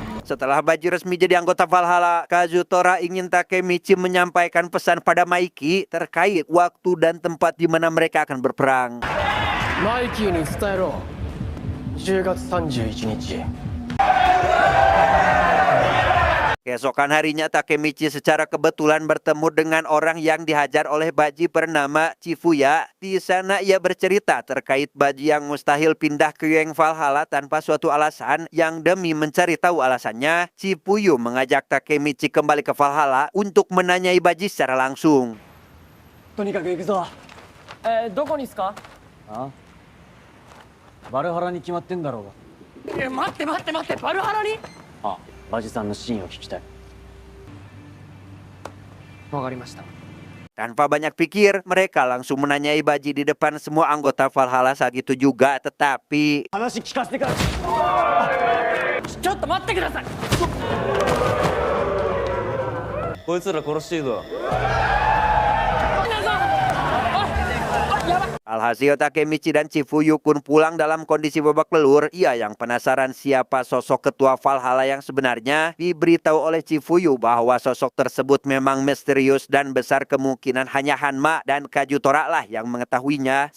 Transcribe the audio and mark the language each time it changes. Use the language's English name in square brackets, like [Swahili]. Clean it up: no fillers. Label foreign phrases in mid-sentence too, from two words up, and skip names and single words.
[Indonesian] Setelah Baji resmi jadi anggota Valhalla, Kazutora ingin Takemichi menyampaikan pesan pada Maiki terkait waktu dan tempat di mana mereka akan berperang. [Japanese] マイキーに伝えろ。10月31日。 [Indonesian] Keesokan harinya Takemichi secara kebetulan bertemu dengan orang yang dihajar oleh Baji bernama Chifuya. Di sana ia bercerita terkait Baji yang mustahil pindah ke Yueng Valhalla tanpa suatu alasan, yang demi mencari tahu alasannya, Chifuyu mengajak Takemichi kembali ke Valhalla untuk menanyai Baji secara langsung. [Japanese] とにかく行くぞ。どこにすか？あバルハラに決まってんだろうが。待って待って待って、バルハラに？あ、バジさんの真意を聞きたい。わかりました。 [Indonesian] Tanpa banyak pikir, mereka langsung menanyai Baji di depan semua anggota Valhalla saat itu juga, tetapi [Japanese] 話聞かせてから。ちょっと待ってください。こいつら殺していいぞ。 [Indonesian] Alhasil Takemichi dan Chifuyu pun pulang dalam kondisi babak belur. Ia yang penasaran siapa sosok ketua Valhalla yang sebenarnya. Diberitahu oleh Chifuyu bahwa sosok tersebut memang misterius dan besar kemungkinan hanya Hanma dan Kazutora lah yang mengetahuinya.